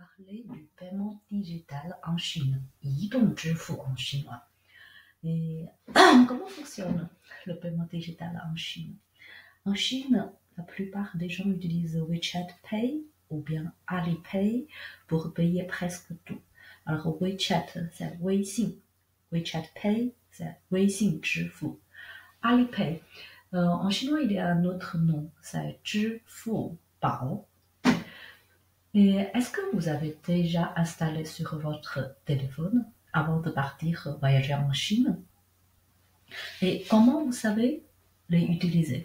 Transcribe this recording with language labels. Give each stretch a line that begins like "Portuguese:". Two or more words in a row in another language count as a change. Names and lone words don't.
French: parler du paiement digital en Chine,
Chinese: 移动支付
French: en chinois. Et comment fonctionne le paiement digital en Chine? En Chine, la plupart des gens utilisent WeChat Pay ou bien Alipay pour payer presque tout. Alors WeChat, c'est 微信, WeChat Pay, c'est 微信支付. Alipay, en chinois, il y a un autre nom, c'est 支付宝. Et est-ce que vous avez déjà installé sur votre téléphone avant de partir voyager en Chine? Et comment vous savez les utiliser?